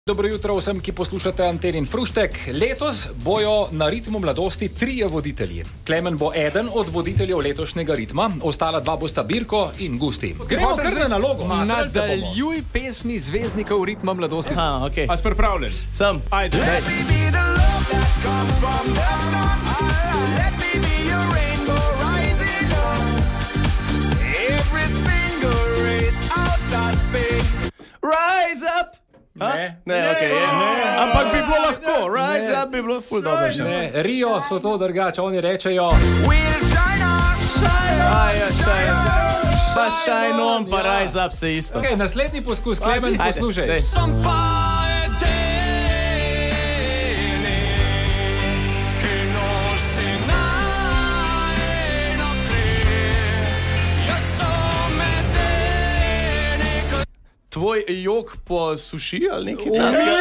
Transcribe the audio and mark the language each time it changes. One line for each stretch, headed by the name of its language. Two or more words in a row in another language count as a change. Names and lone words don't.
Slovenian: Dobro jutro vsem, ki poslušate Antenin Fruštek. Letos bojo na ritmu mladosti 3 voditelji. Klemen bo eden od voditeljev letošnjega ritma, ostala 2 bosta Birko in Gusti. Gremo kar na nalogo. Nadaljuj pesmi zvezdnikov ritma mladosti. Aha, okej. A si pripravljen? Sem. Ajde.
English: Rise up!
Slovenian: Ne, okej. Ampak bi bilo lahko.
English: Rise up
Slovenian: bi bilo ful dobro še. Ne, Rio so to drugače, oni rečejo... Pa
English: shine on,
Slovenian: pa
English: rise up
Slovenian: se isto. Okay, naslednji poskus, Klemen, poslušaj. Tvoj jok posuši ali nekaj takega?